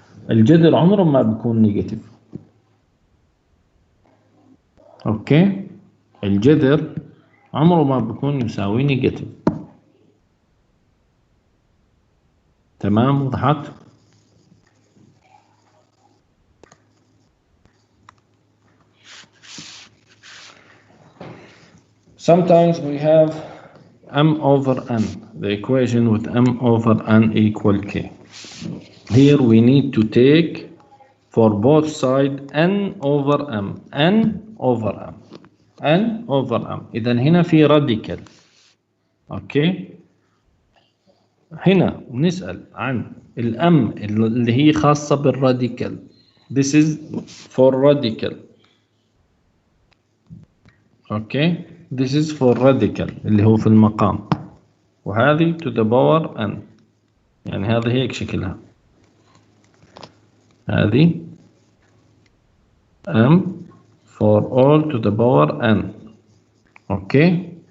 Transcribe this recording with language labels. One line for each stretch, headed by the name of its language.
Arabic: الجذر عمره ما بيكون نيجاتيف. اوكي؟ الجذر عمره ما بيكون يساوي نيجاتيف. تمام؟ وضحت؟
English: Sometimes we have m over n, the equation with m over n equal k. Here we need to take for both sides n over m, n over m, n over m.
Arabic: إذا هنا في radical. اوكي؟ هنا نسأل عن الام اللي هي خاصة بالراديكال.
English: This is for radical.
Arabic: اوكي؟
English: This is for radical
Arabic: اللي هو في المقام. وهذه
English: to the power n.
Arabic: يعني هذا هيك شكلها. هذه
English: m for all to the power n. Okay.